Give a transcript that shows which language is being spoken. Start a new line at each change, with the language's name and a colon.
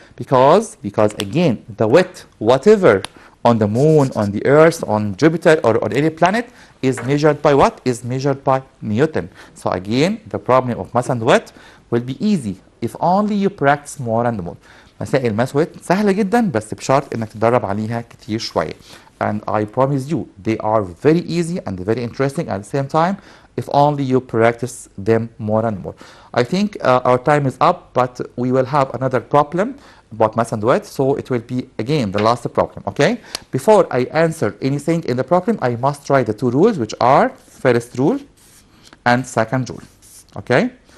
English: Because again the weight, whatever on the moon, on the earth, on Jupiter, or on any planet is measured by what? Is measured by Newton. So again, the problem of mass and weight will be easy if only you practice more and more.
Arabic: مسائل mass weight سهلة جدا بس بشرط انك تدرب عليها كتير شوية.
English: And I promise you, they are very easy and very interesting at the same time if only you practice them more and more. I think our time is up, but we will have another problem about mass and weight, so it will be again the last problem, okay? Before I answer anything in the problem, I must try the two rules, which are first rule and second rule, okay?